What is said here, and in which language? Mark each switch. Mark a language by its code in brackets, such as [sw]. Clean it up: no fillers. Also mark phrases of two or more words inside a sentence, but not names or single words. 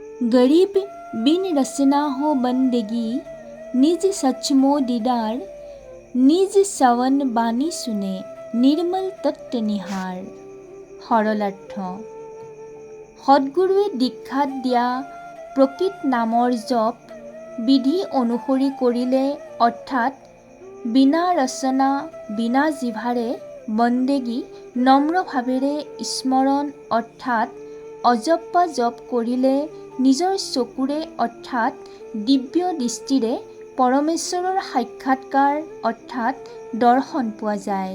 [hi] गरीब बिन रचना हो बंदगी, निज सचमो दीदार, निज सवन बाणी सुने, निर्मल तत्व निहार। [as] সৰলাৰ্থ সদ্গুৰুৱে দীক্ষাত দিয়া প্ৰকৃত নামৰ জপ বিধি অনুসৰি কৰিলে, অৰ্থাৎ বিনা ৰচনা বিনা জিভাৰে বন্দেগী নম্ৰভাৱেৰে স্মৰণ অৰ্থাৎ অজপ্পা জপ কৰিলে নিজৰ চকুৰে অৰ্থাৎ দিব্য দৃষ্টিৰে পৰমেশ্বৰৰ সাক্ষাৎকাৰ অৰ্থাৎ দৰ্শন পোৱা যায়।